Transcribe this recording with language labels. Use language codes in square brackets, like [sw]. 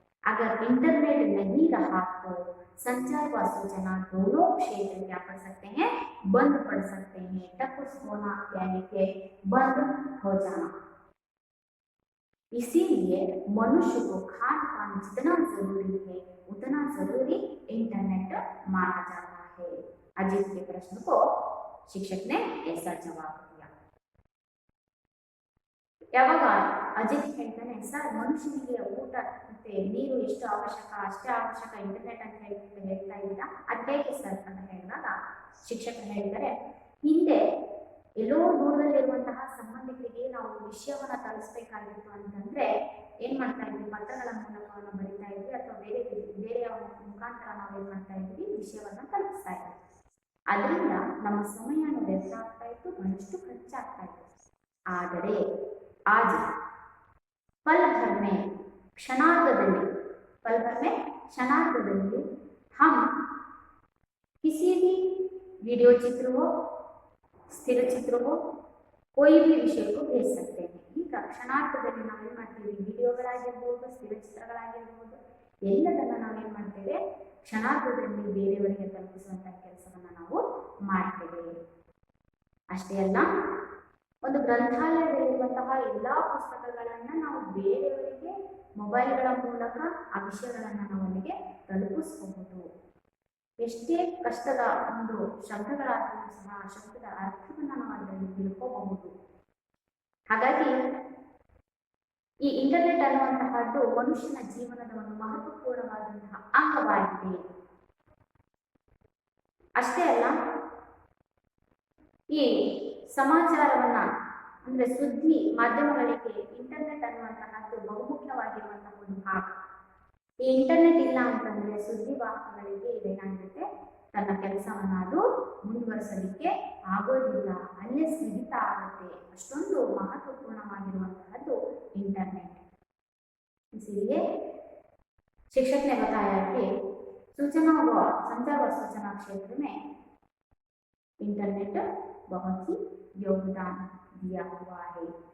[hi] अगर इंटरनेट नहीं रहा तो संचार व सूचना दोनों क्षेत्र क्या कर सकते हैं, बंद पड़ सकते हैं, टपुस होना यानी कि बंद हो जाना। इसीलिए मनुष्य को खान पान जितना जरूरी है उतना जरूरी इंटरनेट माना जाता है। अजित के प्रश्न को शिक्षक ने ऐसा जवाब दिया। [kn] ಯಾವಾಗ ಅಜಿತ್ ಹೇಳ್ತಾನೆ, ಸರ್ ಮನುಷ್ಯನಿಗೆ ಊಟ ಮತ್ತೆ ನೀರು ಎಷ್ಟು ಅವಶ್ಯಕ ಅಷ್ಟೇ ಅವಶ್ಯಕ ಇಂಟರ್ನೆಟ್ ಅಂತ ಹೇಳ್ತಾ ಇದ್ದೀರಾ, ಅದು ಹೇಗೆ ಸರ್ ಅಂತ ಹೇಳಿದಾಗ ಶಿಕ್ಷಕ ಹೇಳ್ತಾರೆ, ಹಿಂದೆ ಎಲ್ಲೋ ದೂರದಲ್ಲಿರುವಂತಹ ಸಂಬಂಧಿಕರಿಗೆ ನಾವು ವಿಷಯವನ್ನ ತಲುಪಿಸಬೇಕಾಗಿತ್ತು ಅಂತಂದ್ರೆ ಏನ್ ಮಾಡ್ತಾ ಇದ್ವಿ, ಪತ್ರಗಳ ಮೂಲಕವನ್ನು ಬರಿತಾ ಇದ್ವಿ ಅಥವಾ ಬೇರೆಯ ಮುಖಾಂತರ ನಾವು ಏನ್ ಮಾಡ್ತಾ ಇದ್ವಿ, ವಿಷಯವನ್ನ ತಲುಪಿಸ್ತಾ ಇದ್ವಿ. ಅದರಿಂದ ನಮ್ಮ ಸಮಯನ ವ್ಯರ್ಥ ಆಗ್ತಾ ಇತ್ತು, ಬಹಳಷ್ಟು ಖರ್ಚಾಗ್ತಾ ಇತ್ತು. ಆದರೆ [hi] आज पल भर में क्षणार्धದಲ್ಲಿ हम किसी भी वीडियो चित्र हो, स्थिर चित्र हो, कोई भी विषय को भेज सकते हैं। [kn] ಈಗ ಕ್ಷಣಾರ್ಧದಲ್ಲಿ ನಾವು ಏನು ಮಾಡ್ತೀವಿ, ವಿಡಿಯೋಗಳಾಗಿರ್ಬೋದು, ಸ್ಥಿರ ಚಿತ್ರಗಳಾಗಿರ್ಬೋದು, ಎಲ್ಲದನ್ನ ನಾವೇನು ಮಾಡ್ತೇವೆ, ಕ್ಷಣಾರ್ಧದಲ್ಲಿ ಬೇರೆಯವರಿಗೆ ತಲುಪಿಸುವಂಥ ಕೆಲಸವನ್ನು ನಾವು ಮಾಡ್ತೇವೆ. ಅಷ್ಟೇ ಅಲ್ಲ, ಒಂದು ಗ್ರಂಥಾಲಯದಲ್ಲಿರುವಂತಹ ಎಲ್ಲ ಪುಸ್ತಕಗಳನ್ನು ನಾವು ಬೇರೆಯವರಿಗೆ ಮೊಬೈಲ್ಗಳ ಮೂಲಕ ಆ ವಿಷಯಗಳನ್ನು ನಾವು ಅಲ್ಲಿಗೆ ತಲುಪಿಸಬಹುದು. ಎಷ್ಟೇ ಕಷ್ಟದ ಒಂದು ಶಬ್ದಗಳಾದರೂ ಸಹ ಆ ಶಬ್ದದ ಅರ್ಥವನ್ನು ನಾವು ಅದರಲ್ಲಿ ತಿಳ್ಕೋಬಹುದು. ಹಾಗಾಗಿ ಈ ಇಂಟರ್ನೆಟ್ ಅನ್ನುವಂತಹದ್ದು ಮನುಷ್ಯನ ಜೀವನದ ಒಂದು ಮಹತ್ವಪೂರ್ಣವಾದಂತಹ ಅಂಗವಾಗಿದೆ. ಅಷ್ಟೇ ಅಲ್ಲ, ಈ ಸಮಾಚಾರವನ್ನ ಅಂದ್ರೆ ಸುದ್ದಿ ಮಾಧ್ಯಮಗಳಿಗೆ ಇಂಟರ್ನೆಟ್ ಅನ್ನುವಂತಹದ್ದು ಬಹುಮುಖ್ಯವಾಗಿರುವಂತಹ ಒಂದು ಭಾಗ. ಈ ಇಂಟರ್ನೆಟ್ ಇಲ್ಲ ಅಂತಂದ್ರೆ ಸುದ್ದಿ ವಾಹಕಗಳಿಗೆ ಇದೇನಾಗಿರುತ್ತೆ, ತನ್ನ ಕೆಲಸವನ್ನ ಅದು ಮುಂದುವರಿಸಲಿಕ್ಕೆ ಆಗೋದಿಲ್ಲ, ಅಲ್ಲೇ ಸ್ಥಗಿತ ಆಗುತ್ತೆ. ಅಷ್ಟೊಂದು महत्वपूर्णವಾಗಿರುವಂತಹದ್ದು इंटरनेट। [hi] इसीलिए शिक्षक ने बताया कि सूचना व संचार व सूचना क्षेत्र में इंटरनेट बहुत ही योगदान दिया हुआ है।